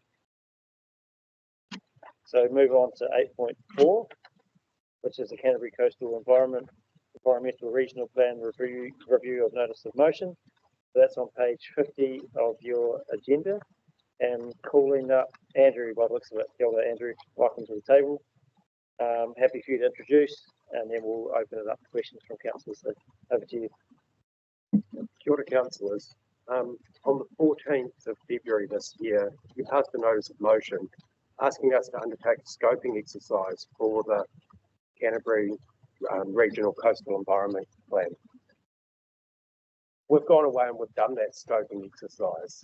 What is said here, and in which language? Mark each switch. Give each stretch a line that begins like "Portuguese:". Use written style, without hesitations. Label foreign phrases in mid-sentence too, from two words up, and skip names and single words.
English: So move on to 8.4, which is the Canterbury Coastal Environmental Regional Plan review of notice of motion. So that's on page 50 of your agenda. And calling up Andrew by the looks of it.
Māori: Kia ora, Andrew.
English: Welcome to the table. Happy for you to introduce, and then we'll open it up to questions from councillors. So over to you.
Māori: Kia ora,
English: councillors. On the 14th of February this year, you passed a notice of motion asking us to undertake a scoping exercise for the Canterbury Regional Coastal Environment Plan. We've gone away and we've done that scoping exercise.